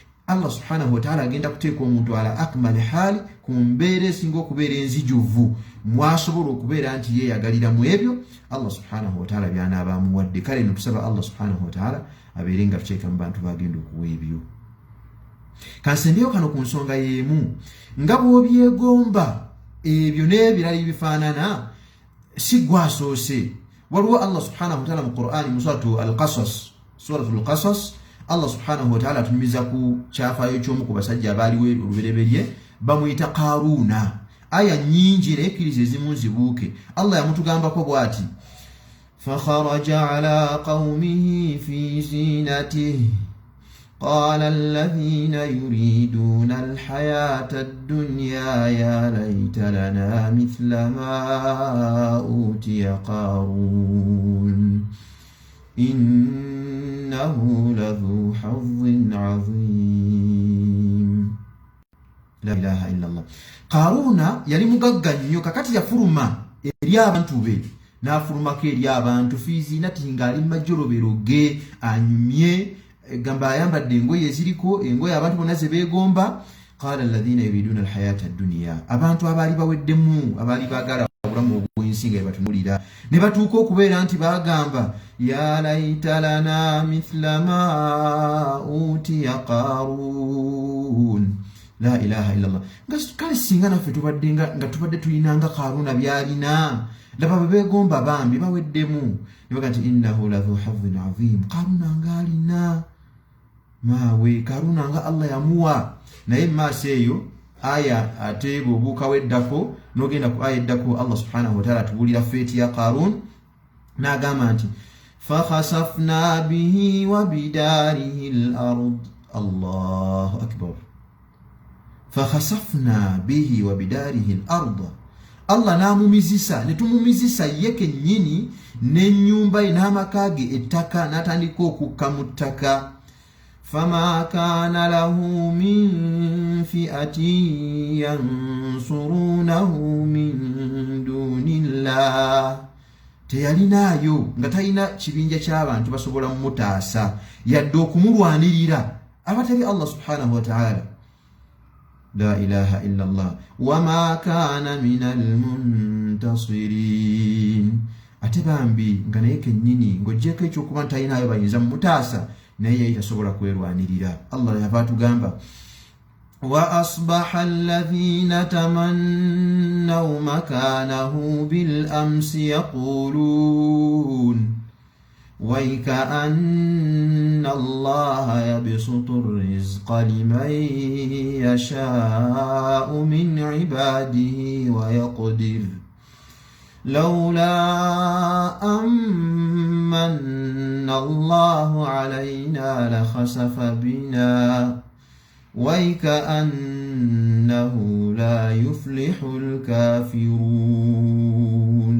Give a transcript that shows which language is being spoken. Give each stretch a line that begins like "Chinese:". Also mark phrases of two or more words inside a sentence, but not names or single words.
Arabic: الله سبحانه وتعالى
Ganda: agenda kuteeka omuntu
Arabic: على أكمل حال
Ganda: ku mbeera esinga okubeera enzijuvu mwasobola okubeera nti yeeyagalira mu ebyo
Arabic: الله سبحانه وتعالى
Ganda: by'anaaba amuwadde. Kale no tusaba
Arabic: الله سبحانه وتعالى
Ganda: abeere nga tuteeka mu bantu bagenda okuwa ebyo. Kansembeyo kano ku nsonga y'emu, nga bw'obyegomba ebyo n'ebirala bifaanana si gwasoose. Waliwo
Arabic: الله سبحانه وتعالى
Ganda: mu Qur'ani mu suratul Qasas
Arabic: الله سبحانه وتعالى
Ganda: atumiza ku kyafaayo ky'omu ku basajja abaaliwo olubereberye bamuyita Qaruna. Aya nyingi nekkiriza ezimu nzibuuke. Allah yamutugambako bw'ati
Arabic: فخرج على قومه في زينته قال الذين يريدون الحياة الدنيا يا ليت لنا مثل ما أوتي قارون إنه لذو حظ عظيم. لا إله إلا الله.
Ganda: Qaruna yali mugagga nnyo kakati yafuluma eri abantu be n'afulumako eri abantu
Arabic: في زينته
Ganda: ng'ali mu majjolobero ge anyumye gamba ayambadde engoye eziriko engoye abantu bonna ze beegomba.
Arabic: قال الذين يريدون الحياة الدنيا,
Ganda: abantu abaali baweddemu abaali baagala obulamu obw'ensi nga batunuulira ne batuuka okubeera nti baagamba
Arabic: يا ليت لنا مثل ما أوتي قارون. لا إله إلا الله.
Ganda: Kale singa naffe nga tubadde tulinanga Qaruna byalina, laba beegomba bambi baweddemu ne baga nti
Arabic: إنه لذو حظ عظيم.
Ganda: Qaruna ng'alina maawe, Qaruna nga Allah yamuwa. Naye maaso eyo aya ate bw'obuuka weddako n'ogenda ku aya eddako
Arabic: الله سبحانه وتعالى
Ganda: atubuulira feeti ya Qarun n'agamba nti
Arabic: فخسفنا به وبداره الأرض. الله أكبر. فخسفنا به وبداره الأرض.
Ganda: Allah n'amumizisa, ne tumumizisa ye kennyini n'ennyumba ye n'amaka ge ettaka, n'atandika okukka mu ttaka.
Arabic: فما كان له من فئة ينصرونه من دون الله.
Ganda: Teyalinaayo nga talina kibinja ky'abantu basobola mumutaasa yadde okumulwanirira abatali
Arabic: الله سبحانه وتعالى. لا إله إلا الله وما كان من المنتصرين.
Ganda: Ate bambi nga naye kennyini ng'oggyeko ekyokuba ntalinaayo bayinza mumutaasa naye tasobola kwerwanirira. Allah yava atugamba
Arabic: وأصبح الذين تمنوا مكانه بالأمس يقولون ويكأن الله يبسط الرزق لمن يشاء من عباده ويقدر لولا أمن الله علينا لخسف بنا ويكأنه لا يفلح الكافرون.